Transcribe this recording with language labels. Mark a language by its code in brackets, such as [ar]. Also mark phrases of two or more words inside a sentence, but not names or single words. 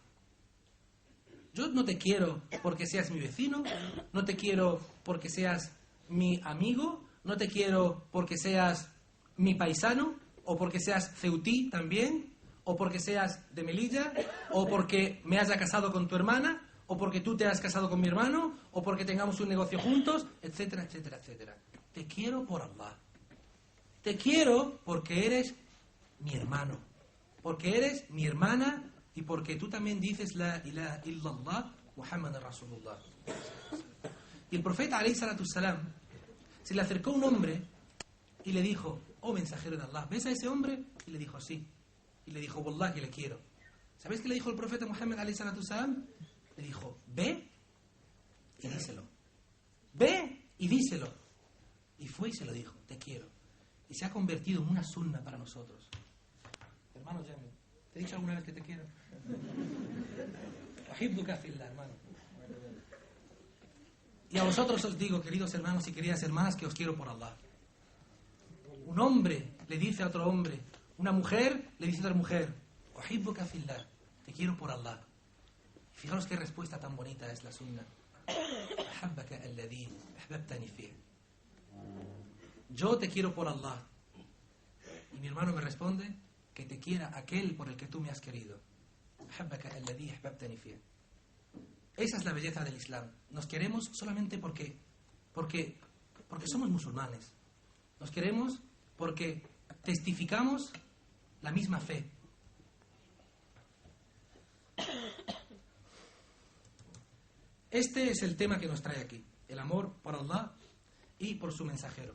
[es] Yo no te quiero porque seas mi vecino, no te quiero porque seas mi amigo, no te quiero porque seas mi paisano, o porque seas ceutí también, o porque seas de Melilla, o porque me haya casado con tu hermana, o porque tú te has casado con mi hermano, o porque tengamos un negocio juntos, etcétera, etcétera, etcétera. Te quiero por Allah. Te quiero porque eres mi hermano, porque eres mi hermana y porque tú también dices [ar] لا إله إلا الله محمد رسول الله. [es] Y el profeta [ar] عليه الصلاة السلام [es] se le acercó un hombre y le dijo: oh mensajero de Allah, ¿ves a ese hombre? Y le dijo: sí. Y le dijo: wallah que le quiero. ¿Sabes qué le dijo el profeta Muhammad [ar] عليه الصلاة السلام? [es] Le dijo: ve y díselo. Ve y díselo. Y fue y se lo dijo: te quiero. Y se ha convertido en una sunna para nosotros. Hermano Jamie, ¿te he dicho alguna vez que te quiero? [ar] أحبك في الله, [es] hermano. Y a vosotros os digo, queridos hermanos y queridas hermanas, que os quiero por Allah. Un hombre le dice a otro hombre, una mujer le dice a otra mujer: [ar] أحبك في الله, [es] te quiero por Allah. Y fijaros qué respuesta tan bonita es la sunna. [ar] أحبك الذي أحببتني فيه. [es] Yo te quiero por Allah. Y mi hermano me responde: que te quiera aquel por el que tú me has querido. [ar] أحبك الذي أحببتني فيه. [es] Esa es la belleza del Islam. Nos queremos solamente porque somos musulmanes. Nos queremos porque testificamos la misma fe. Este es el tema que nos trae aquí: el amor por Allah y por su mensajero.